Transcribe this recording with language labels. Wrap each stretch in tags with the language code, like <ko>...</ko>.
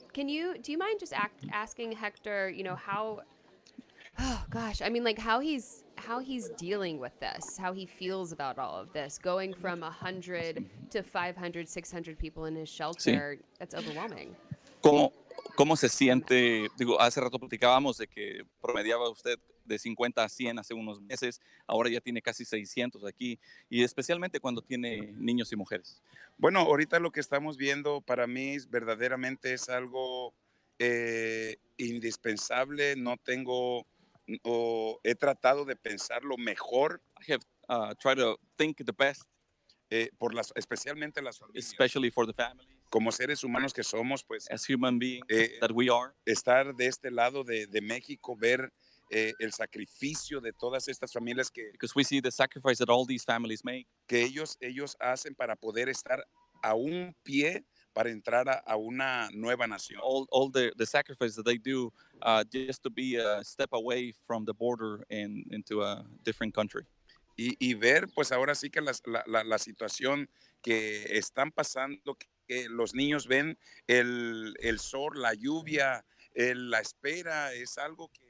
<en>Do you mind just asking Hector, how oh gosh, I mean like how he's dealing with this, how he feels about all of this, going from 100 to 500, 600 people in his shelter.</en> <es>Sí.</es> <en>That's overwhelming.</en> <es>¿Cómo se siente? Digo, hace rato platicábamos de que promediaba usted de 50 a 100 hace unos meses, ahora ya tiene casi 600 aquí, y especialmente cuando tiene niños y mujeres. Bueno, ahorita lo que estamos viendo para mí verdaderamente es algo indispensable. No tengo, o he tratado de pensar lo mejor.</es> <en>I have tried to think the best.</en> <es>Especialmente las familias.</es> <en>Especially for the families.</en> <es>Como seres humanos que somos, pues.</es> <en>As human beings that we are.</en> <es>Estar de este lado de México, ver el sacrificio de todas estas familias</es> <en>because we see the sacrifice that all these families make.</en> <es>Que ellos hacen para poder estar a un pie para entrar a una nueva nación.</es> <en>All the sacrifice that they do just to be a step away from the border and into a different country.</en> <es>Y ver, pues ahora sí que la situación que están pasando, que los niños ven el sol, la lluvia, la espera, es algo que...</es>